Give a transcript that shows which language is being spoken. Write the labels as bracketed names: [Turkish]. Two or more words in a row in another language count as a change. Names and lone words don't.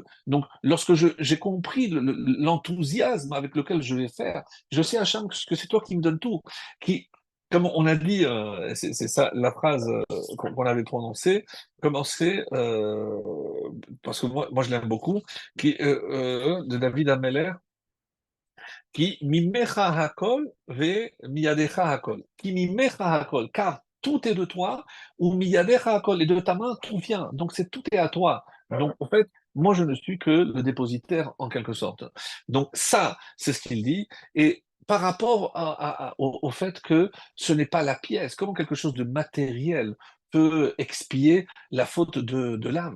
[French] Donc, lorsque j'ai compris l'enthousiasme avec lequel je vais faire, je sais, Hacham, que c'est toi qui me donnes tout. Qui, comme on a dit, c'est ça la phrase qu'on avait prononcée, commencer, parce que moi je l'aime beaucoup, de David Ameller, qui [Hebrew] ממך הכל ומידך הכל. כי ממך הכל, [French] car tout est de toi, [Hebrew] ומידך הכל, [French] et de ta main tout vient. Donc c'est tout est à toi. Donc en fait, moi je ne suis que le dépositaire en quelque sorte. Donc ça, c'est ce qu'il dit. Et par rapport au fait que ce n'est pas la pièce, comment quelque chose de matériel peut expier la faute de l'âme?